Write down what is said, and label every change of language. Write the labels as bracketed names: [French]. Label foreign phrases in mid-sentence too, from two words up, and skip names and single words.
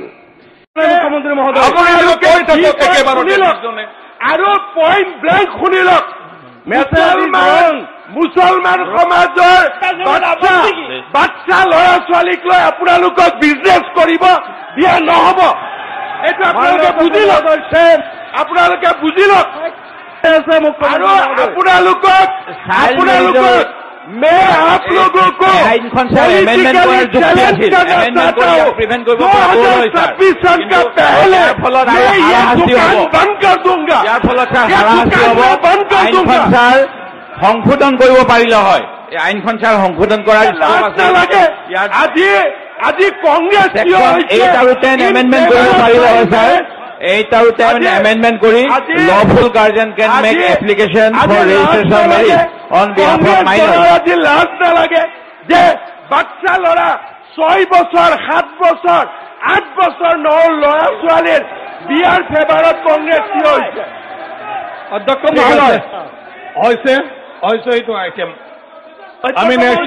[Assamese] মুখ্যমন্ত্ৰী মহোদয় আৰু [English] point blank [Assamese] শুনিলক মুছলমান সমাজৰ বাচ্চা ল'ৰা ছোৱালীক লৈ আপোনালোকক বিজনেছ কৰিব দিয়া নহ'ব এইটো আপোনালোকে বুজি লওক আপোনালোকে বুজি লওক আৰু আপোনালোকক [Hindi] मैं आप लोगों को सन का पहले मैं ये दुकान बंद कर दूंगा बंद कर दूंगा [Assamese] সংশোধন কৰিব পাৰিলে হয় এই আইনখন ছাৰ সংশোধন কৰাৰ লাগে আজি কংগ্ৰেছ 8 আৰু 10 এমেন্ডমেন্ট কৰিব পাৰিলে হয় ছাৰ 8 আৰু 10 এমেন্ডমেন্ট কৰি [English] lawful guardian can make application for registration marriage on behalf of minors [Assamese] আজি লাজ নালাগে যে বাচ্চা ল'ৰা 6 বছৰ 7 বছৰ 8 বছৰ ল'ৰা ছোৱালীৰ বিয়াৰ ফেভাৰত কংগ্ৰেছ থিয় হৈছে অধ্যক্ষ মহোদয় হৈছে এইটো আইটেম আমি নেক্সট